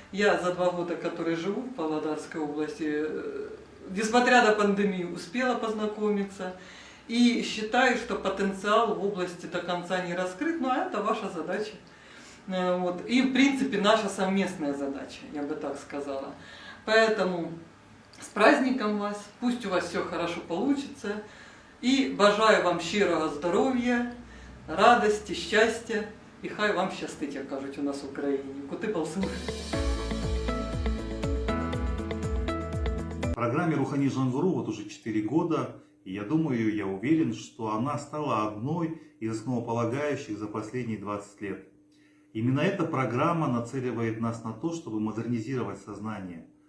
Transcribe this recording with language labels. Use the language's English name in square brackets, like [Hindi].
[Russian] Я за 2 года, которые живу в Павлодарской области, несмотря на пандемию, успела познакомиться. И считаю, что потенциал в области до конца не раскрыт, но это ваша задача. И в принципе наша совместная задача, я бы так сказала. Поэтому с праздником вас, пусть у вас все хорошо получится. [Ukrainian] І бажаю вам щирого здоров'я, радості, щастя, і хай вам щастить, як кажуть у нас в Україні. [Kazakh] Кути балсух. [Russian] В программе Рухани Жангеру вот уже 4 года, и я думаю, я уверен, что она стала одной из основополагающих за последние 20 лет. Именно эта программа нацеливает нас на то, чтобы модернизировать сознание.